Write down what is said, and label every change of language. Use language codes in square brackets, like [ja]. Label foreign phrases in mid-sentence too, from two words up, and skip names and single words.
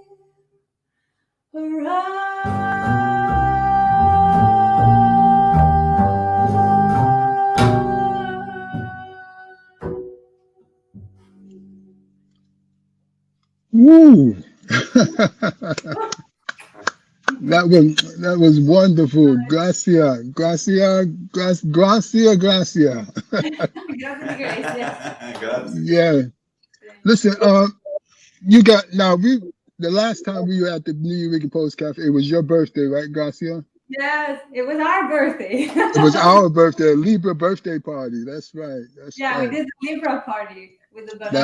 [en] Woo! That was wonderful. Gracia. Gracias, Gracia. Gracia. Yeah. Listen, you got the last time we were at the New Eureka Post Cafe, it was your birthday, right, Gracia? Yes, it was our birthday. It was our birthday, Libra birthday party. That's right. Yeah, right. we did the Libra party with the banana.